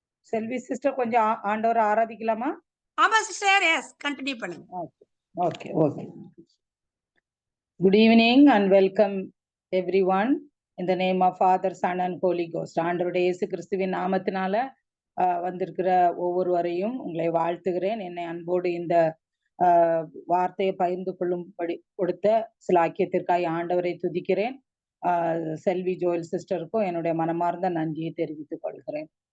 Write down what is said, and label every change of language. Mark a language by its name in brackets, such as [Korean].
[Tamil] செல்வி sister கொஞ்சம் ஆண்டவரை ஆராதிக்கலாமா? ஆமா சிஸ்டர், எஸ் கண்டினியூ பண்ணுங்க. Okay okay. [English] Good evening and welcome everyone in the name of Father, Son and Holy Ghost. [Tamil] ஆண்டவருடைய இயேசு கிறிஸ்துவின் நாமத்தினால வந்திருக்கிற ஒவ்வொருவரையும் உங்களை வாழ்த்துகிறேன். என்னை அன்போடு இந்த வார்த்தையை பகிர்ந்து கொள்ளும்படி கொடுத்த சிலாக்கியத்திற்காக ஆண்டவரை துதிக்கிறேன். செல்வி ஜோயல் சிஸ்டருக்கும் என்னுடைய மனமார்ந்த நன்றியை தெரிவித்துக் கொள்கிறேன்.